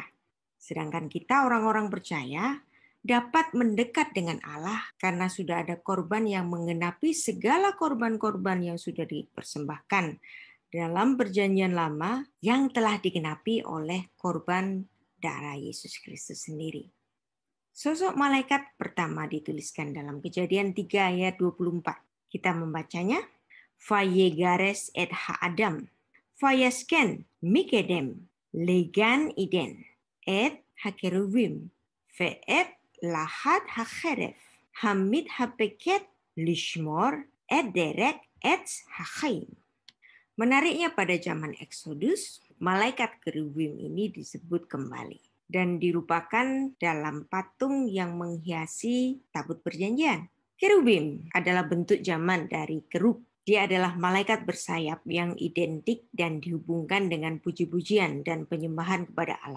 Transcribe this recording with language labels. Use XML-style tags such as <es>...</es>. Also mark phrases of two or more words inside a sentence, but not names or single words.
<id>Sedangkan kita orang-orang percaya dapat mendekat dengan Allah karena sudah ada korban yang menggenapi segala korban-korban yang sudah dipersembahkan dalam perjanjian lama yang telah digenapi oleh korban darah Yesus Kristus sendiri. Sosok malaikat pertama dituliskan dalam Kejadian 3 ayat 24. Kita membacanya.</id> <he>ויגרש את האדם, וישכן מקדם, לגן עדן, את הכרבים, ואת להט החרב, המתהפכת, לשמר, את דרך, עץ החיים.</he> <id>Menariknya pada zaman Exodus, malaikat kerubim ini disebut kembali dan dirupakan dalam patung yang menghiasi tabut perjanjian. Kerubim adalah bentuk zaman dari kerub. Dia adalah malaikat bersayap yang identik dan dihubungkan dengan puji-pujian dan penyembahan kepada Allah.</id>